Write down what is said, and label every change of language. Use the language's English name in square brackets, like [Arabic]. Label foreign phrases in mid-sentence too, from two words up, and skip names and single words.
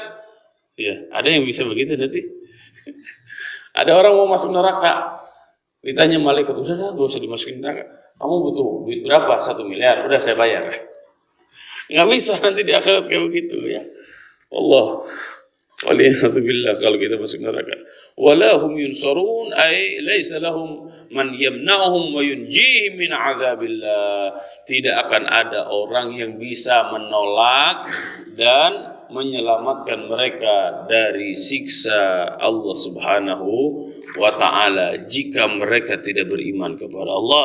[Indonesian] Ya, ada yang bisa begitu nanti. Ada orang mau masuk neraka, ditanya malaikat, udah gak usah dimasukin neraka. Kamu butuh duit berapa? 1 miliar, udah saya bayar. Nggak bisa nanti di akhirat kayak begitu ya. Allah, waliyahzubillah kalau kita masuk neraka. [Arabic] ولا هم ينصرون أي ليس لهم من يمنعهم وينجيهم من عذاب الله. [Indonesian] Tidak akan ada orang yang bisa menolak dan menyelamatkan mereka dari siksa Allah [Arabic] سبحانه وتعالى [Indonesian] jika mereka tidak beriman kepada Allah.